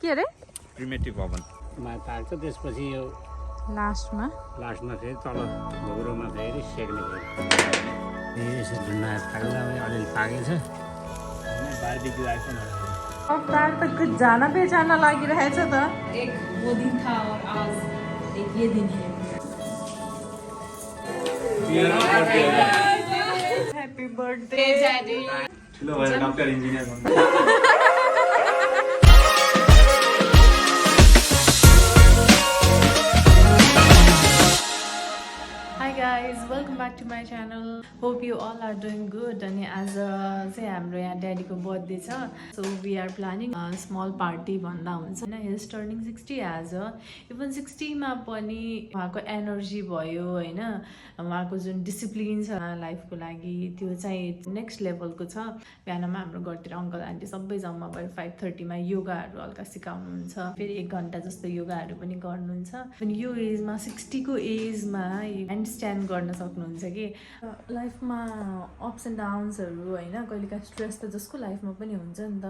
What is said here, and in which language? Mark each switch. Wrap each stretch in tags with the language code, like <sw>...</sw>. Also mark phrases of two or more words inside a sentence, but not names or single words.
<ne>के अरे</ne> <en>primitive oven</en> <ne>मा पाक्छ त्यसपछि यो लास्टमा फेरि तल ढुकुरोमा फेरि सेक्ने फेरि यसो झुन्ना पाक्दा अलिअलि पाकेछ बारबिक्यू आइफोन अवतार त</ne> <hi>जाना पहचाना</hi> <ne>लागिरहेछ त</ne> <hi>एक वो दिन था और आज एक ये दिन है</hi> <en>happy birthday डैडी</en> <ne>ठुलो भएर डक्टर इन्जिनियर बन्नु</ne> <en>Hi guys, welcome back to my channel. Hope you all are doing good. And as say</en> <ne>हाम्रो यहाँ ड्याडीको बर्थडे छ,</ne> <en>so we are planning a small party</en> <ne>भन्दा हुन्छ हैन.</ne> <en>He is turning 60 as even 60</en> <ne>मा पनि उहाँको एनर्जी भयो हैन, उहाँको जुन डिसिप्लिन छ लाइफको लागि त्यो चाहिँ नेक्स्ट लेभलको छ. बिहानमा हाम्रो घरतिर अङ्कल आन्टी सबै जम्मा भएर 5:30 मा योगाहरू हल्का सिकाउनुहुन्छ. फेरि 1 घण्टा जस्तो योगाहरू पनि गर्नुहुन्छ. अनि यो एजमा 60 को एजमा</ne> <en>hand stand</en> <ne>गर्न सक्नुहुन्छ कि लाइफमा</ne> <en>ups and downs</en> <ne>होइन, कहिलेकाहीँ स्ट्रेस त जसको लाइफमा पनि हुन्छ नि त.</ne>